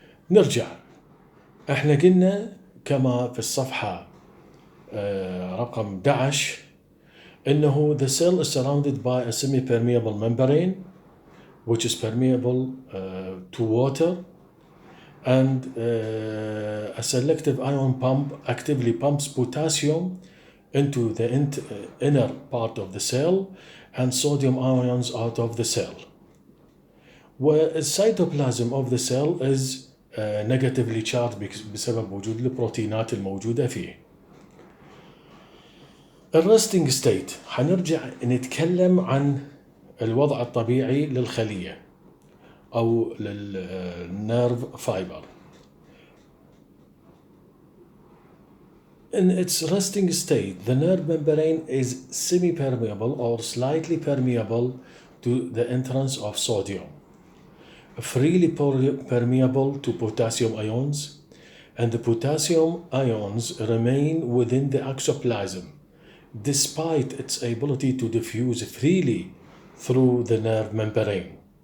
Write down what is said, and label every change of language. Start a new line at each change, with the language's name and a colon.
Arabic: نرجع، احنا قلنا كما في الصفحة رقم 11 إنه
English: the cell is surrounded by a semi-permeable membrane which is permeable to water, and a selective ion pump actively pumps potassium into the inner part of the cell and sodium ions out of the cell. The cytoplasm of the cell is negatively charged
Arabic: بسبب وجود البروتينات الموجودة فيه. الريستنج ستيت، حنرجع نتكلم عن الوضع الطبيعي للخلية أو للنيرف فايبر.
English: In its resting state, the nerve membrane is semi-permeable or slightly permeable to the entrance of sodium, freely permeable to potassium ions, and the potassium ions remain within the exoplasm despite its ability to diffuse freely through the nerve membrane.